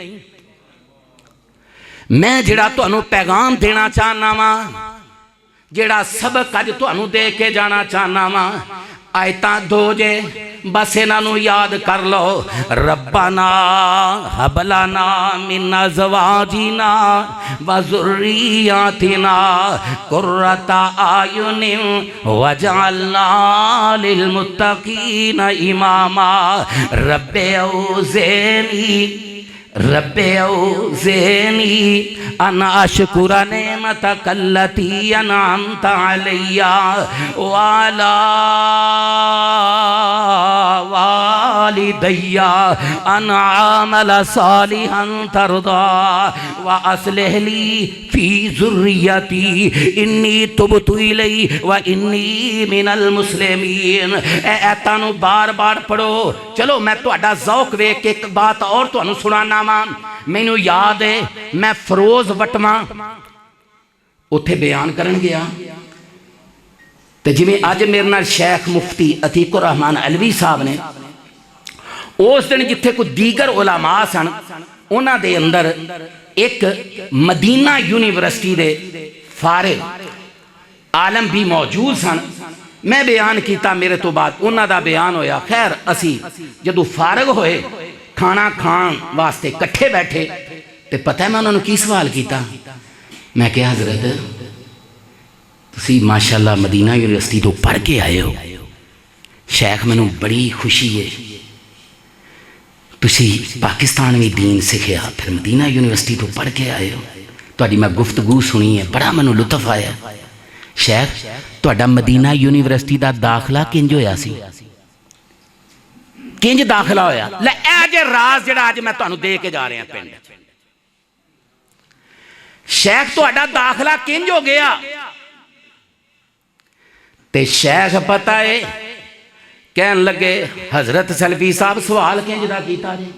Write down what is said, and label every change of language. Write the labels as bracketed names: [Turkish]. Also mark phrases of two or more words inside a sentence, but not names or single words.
[Punjabi] میں جیہڑا تہانوں پیغام دینا چاہنا واں، جیہڑا سبق اج تہانوں دے کے جانا چاہنا واں، آیتاں 2 نیں بس انہاں یاد کر لو. [Arabic] ربنا هب لنا من أزواجنا وذرياتنا قرة أعين واجعلنا للمتقين إماما. رب أوزعني رب أوزعني أن أشكر نعمتك التي أنعمت علي وعلى والدي أن أعمل صالحا ترضاه وأصلح لي في ذريتي إني تبت إليه وإني من المسلمين. [Punjabi] ایتاں نوں بار بار پڑھو. چلو میں تہاڈا ذوق ویکھ کے اک بات ہور تہانوں سناناں واں. مینوں یاد اے میں فروز وٹوا اوتھے بیان کرن گیا تے جویں اج میرے نال شیخ مفتی عتیق الرحمان علوی صاحب نے اس دن جتھے کوئی دیگر علما سن انہاں دے اندر اک مدینہ یونیورسٹی دے فارغ عالم وی موجود سن. میں بیان کیتا، میرے توں بعد انہاں دا بیان ہویا. خیر اسیں جدوں فارغ ہوئے کھانا کھان واسطے کٹھے بیٹھے تو پتا اے میں انہاں نوں کی سوال کیتا. میں کہیا حضرت تسیں ماشاءاللہ مدینہ یونیورسٹی توں پڑھ کے آئے ہو، شیخ مینوں بڑی خوشی اے تسیں پاکستان میں دین سکھیا فیر مدینہ یونیورسٹی توں پڑھ کے آئے ہو. تہاڈی میں گفتگو سنی اے، بڑا مینوں لطف آیا. شیخ تہاڈا مدینہ یونیورسٹی کا داخلہ کنج ہویا سی، کنج داخلہ ہویا? لے ایہ جے راز جیہڑا اج میں تہانوں دے کے جا رہیا پنڈ۔ شیخ تہاڈا داخلہ کنج ہو گیا? تے شیخ پتا اے کہن لگے حضرت سلفی صاحب سوال کنج دا کیتا جی?